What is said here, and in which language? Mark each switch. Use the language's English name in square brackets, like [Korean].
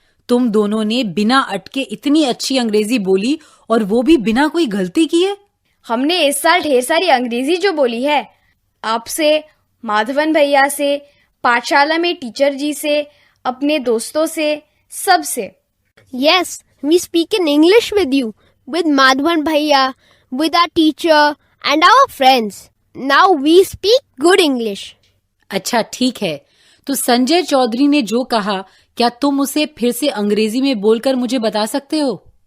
[Hindi] तुम दोनों ने बिना अटके इतनी अच्छी अंग्रेजी बोली और वो भी बिना कोई गलती किए। हमने इस साल ढेर सारी अंग्रेजी जो बोली है, आपसे, माधवन भैया से, पाठशाला में टीचर जी से, अपने दोस्तों से, सबसे। [English] Yes, we speak in English with you, with Madhvan Bhaiya, with our teacher and our friends. Now we speak good English. [Hindi] अच्छा ठीक है, तो संजय चौधरी ने जो कहा, क्या तुम उसे फिर से अंग्रेजी में बोलकर मुझे बता सकते हो?